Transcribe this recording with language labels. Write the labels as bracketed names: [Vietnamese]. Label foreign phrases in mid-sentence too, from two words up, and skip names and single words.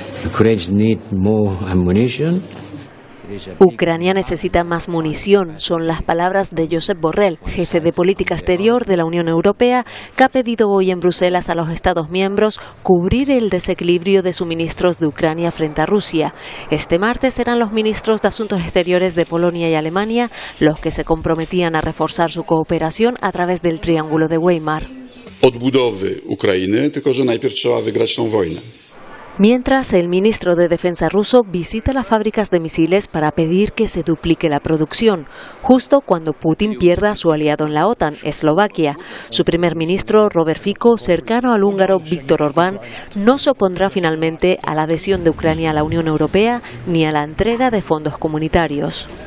[Spanish] Ucrania necesita más munición, son las palabras de Josep Borrell, jefe de política exterior de la Unión Europea, que ha pedido hoy en Bruselas a los Estados miembros cubrir el desequilibrio de suministros de Ucrania frente a Rusia. Este martes eran los ministros de Asuntos Exteriores de Polonia y Alemania los que se comprometían a reforzar su cooperación a través del Triángulo de Weimar. [Polish] Odbudowy Ukrainy, tylko że najpierw trzeba wygrać tą wojnę. [Spanish] Mientras, el ministro de Defensa ruso visita las fábricas de misiles para pedir que se duplique la producción, justo cuando Putin pierda a su aliado en la OTAN, Eslovaquia. Su primer ministro, Robert Fico, cercano al húngaro Viktor Orbán, no se opondrá finalmente a la adhesión de Ucrania a la Unión Europea ni a la entrega de fondos comunitarios.